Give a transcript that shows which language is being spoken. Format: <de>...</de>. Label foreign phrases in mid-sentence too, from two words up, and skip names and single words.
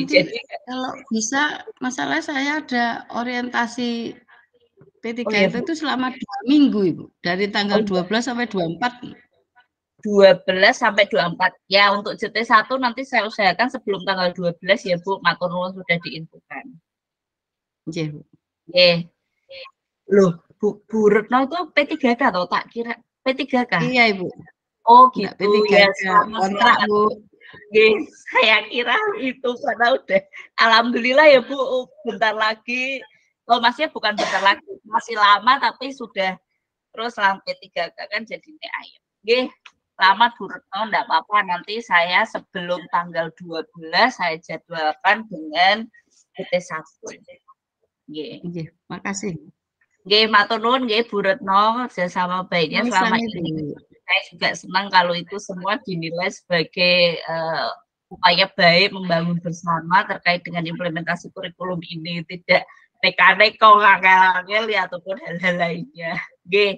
<id>nanti Jadi kalau bisa, masalah saya ada orientasi P3 oh ya, Bu. itu selama 2 minggu, Ibu. Dari tanggal Oh, 12 sampai 24. 12 sampai 24. Ya, untuk JT1 nanti saya usahakan sebelum tanggal 12 ya, Bu.</id> <jv>Matur nuwun</jv> <id>sudah diinfokan. Nggih, Bu. Nggih. Loh, Bu Retno itu P3K atau</id> <jv>tak kira</jv> <id>P3K? Iya, Ibu. Oh, Enggak gitu. P3K, Ya, kontrak, selamat. Bu. Nggih, saya kira itu karena udah alhamdulillah ya, Bu. Bentar lagi. Oh, maksudnya bukan bentar lagi, masih lama tapi sudah terus sampai 3K kan jadinya ayo. Nggih, selamat Bu Retno, enggak apa-apa. Nanti saya sebelum tanggal 12 saya jadwalkan dengan PT1. Nggih. Nggih, makasih.</id> <jv>Nggih, matur nuwun nggih</jv> <id>Bu Retno, kerjasama baiknya selama Sama-sama, ini. Ibu. Saya juga senang kalau itu semua dinilai sebagai upaya baik membangun bersama terkait dengan implementasi kurikulum ini, tidak</id> <jv>neko-neko ngangel-ngangel</jv> <id>ya ataupun hal-hal lainnya. Nggih.</id>